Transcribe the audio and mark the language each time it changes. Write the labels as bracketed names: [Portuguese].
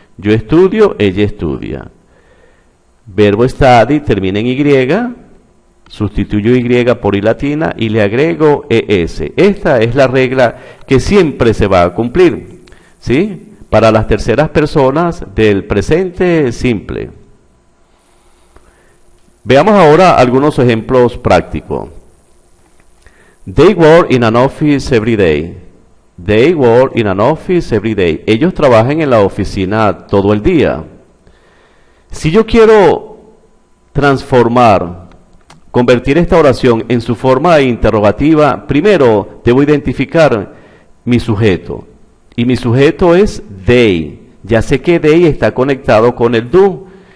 [Spanish] Yo estudio, ella estudia. Verbo study termina en Y, sustituyo Y por I latina y le agrego ES. Esta es la regla que siempre se va a cumplir, ¿sí? Para las terceras personas del presente simple. Veamos ahora algunos ejemplos prácticos. [English] They work in an office every day. They work in an office every day. [Spanish] Ellos trabajan en la oficina todo el día. Si yo quiero transformar, convertir esta oración en su forma interrogativa, primero debo identificar mi sujeto. Y mi sujeto es they. Ya sé que they está conectado con el do.